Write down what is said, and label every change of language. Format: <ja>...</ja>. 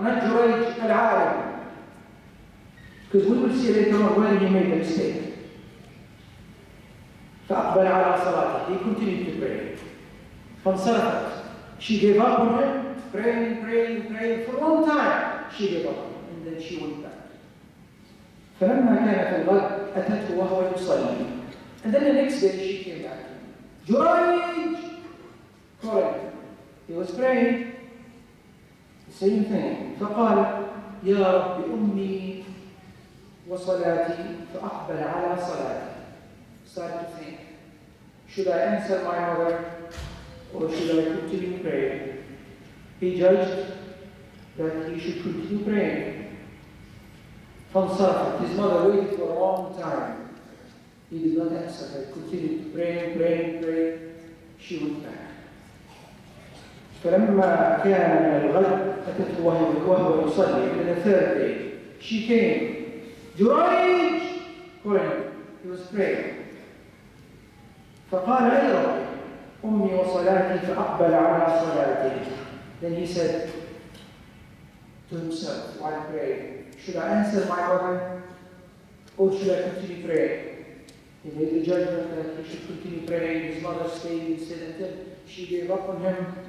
<en>Not Jurayj al-Alim. Because we will see later on when he made a mistake.</en> <ar>فأقبل على صلاته.</ar> <en>He continued to pray.</en> <ar>فانصرفت.</ar> <en>She gave up on him, praying for a long time. She gave up on him, and then she went back.</en> <ar>فلما كان في الغد أتته وهو يصلي.</ar> <en>And then the next day she came back to him. Jurayj! Calling him. He was praying. The same thing.</en> <ar>فقال يا رب أمي وصلاتي فأقبل على صلاتي.</ar> <en>Started to think, should I answer my mother or should I continue praying? He judged that he should continue praying.</en> <ar>فانصرفت.</ar> <en>His mother waited for a long time. He did not answer her. Continued praying. She went back.</en> <ar>فلما كان من الغد أتته وهو يصلي.</ar> <en>And the third day, she came. Jurayj! Calling him. He was praying.</en> <ar>فقال أي رب أمي وصلاتي فأقبل على صلاتي.</ar> <en>Then he said to himself while praying, should I answer my mother or should I continue praying? He made the judgment that he should continue praying. His mother stayed instead until she gave up on him.</en>